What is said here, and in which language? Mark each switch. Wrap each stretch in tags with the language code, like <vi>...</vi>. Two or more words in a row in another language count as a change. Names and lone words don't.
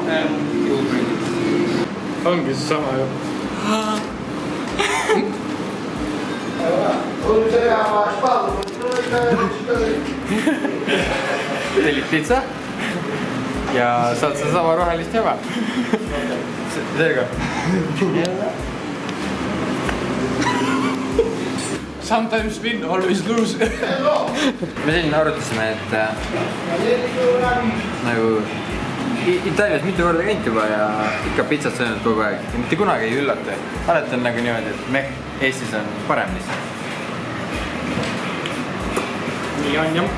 <et>Ongi see sama ju. Tellid pitsa ja saad seda sama rohelist jama. Seega.</et> <en>Sometimes win, always lose.</en> <et>Me siin arutasime, et nagu Itaalias mitu korda käinud juba ja ikka pitsat söönud kogu aeg. Ja mitte kunagi ei üllata. Alati on nagu niimoodi, et Eestis on parem lihtsalt. Nii on jah.</et>